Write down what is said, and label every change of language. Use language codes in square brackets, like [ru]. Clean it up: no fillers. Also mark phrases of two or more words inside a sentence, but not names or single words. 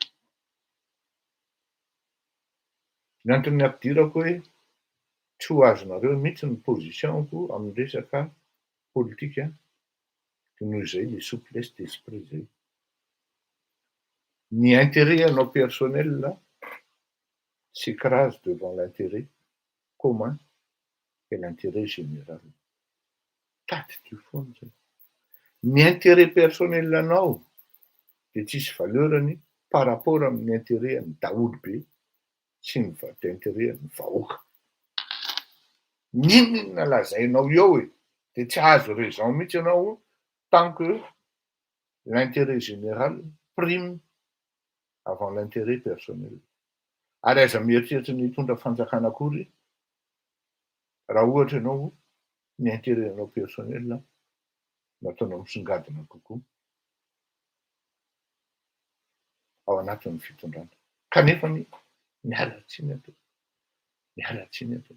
[mg] Ny antony ampidirako hoe tsy ho azonareo mihitsy ny positionko amin'ny resaka politika de noho izay [fr] le souplesse d'esprit [mg] zay. [fr] Ny intérêt anao personnel s'écrase devant l'intérêt commun et l'intérêt général. [mg] Tadidio foana zay. Ny [fr] intérêt personnel [mg] anao de tsisy valeurany [fr] par rapport [mg] amin'ny intérêt an'ny daolobe sy ny intérêt an'ny vahoaka. N'inona lazainao eo e de tsy azo raison mihitsy anao [fr] tant que l'intérêt général prime avant l'intérêt personnel. [mg] Ary aiza mieritreritra ny hitondra fanjakana akory raha ohatra ianao ny intérêt anao personnel nataonao misongadina kokoa ao anatin'ny fitondrana. Kanefany mialatsiny atao.